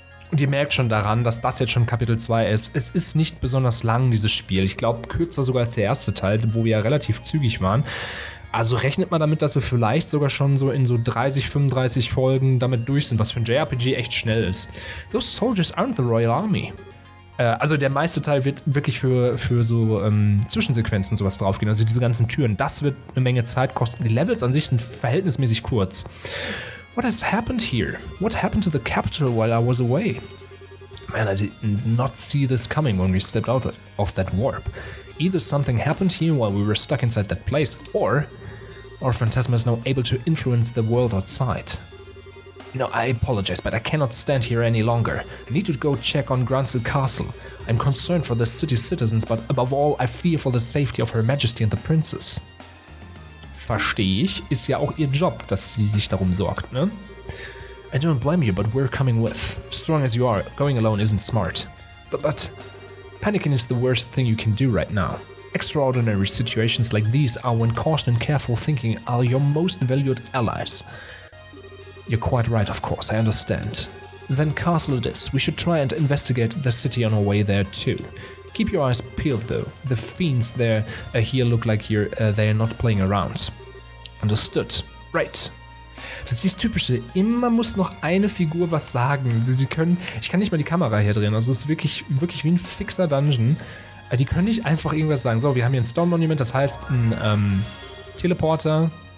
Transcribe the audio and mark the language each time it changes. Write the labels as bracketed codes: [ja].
[de] Und ihr merkt schon daran, dass das jetzt schon Kapitel 2 ist. Es ist nicht besonders lang, dieses Spiel. Ich glaube, kürzer sogar als der erste Teil, wo wir ja relativ zügig waren. Also rechnet mal damit, dass wir vielleicht sogar schon so in so 30, 35 Folgen damit durch sind, was für ein JRPG echt schnell ist. [en] Those soldiers aren't the Royal Army. [de] Also der meiste Teil wird wirklich für so Zwischensequenzen sowas draufgehen. Also diese ganzen Türen, das wird eine Menge Zeit kosten. Die Levels an sich sind verhältnismäßig kurz. [en] What has happened here? What happened to the capital while I was away? Man, I did not see this coming when we stepped out of that warp. Either something happened here while we were stuck inside that place, or Phantasma is now able to influence the world outside. No, I apologize, but I cannot stand here any longer. I need to go check on Grand Cell Castle. I'm concerned for the city's citizens, but above all, I fear for the safety of Her Majesty and the Princess. [de] Verstehe ich, ist ja auch ihr Job, dass sie sich darum sorgt, ne? [en] I don't blame you, but we're coming with. Strong as you are, going alone isn't smart. But panicking is the worst thing you can do right now. Extraordinary situations like these are when caution and careful thinking are your most valued allies. You're quite right, of course, I understand. Then castle it is. We should try and investigate the city on our way there too. Keep your eyes peeled though. The fiends there here look like they're not playing around. Understood. Right. [de] Das ist dieses typische, immer muss noch eine Figur was sagen. Sie können, ich kann nicht mal die Kamera hier drehen, also es ist wirklich wie ein fixer Dungeon. Die können nicht einfach irgendwas sagen. So, wir haben hier ein Stone Monument, das heißt ein Teleporter.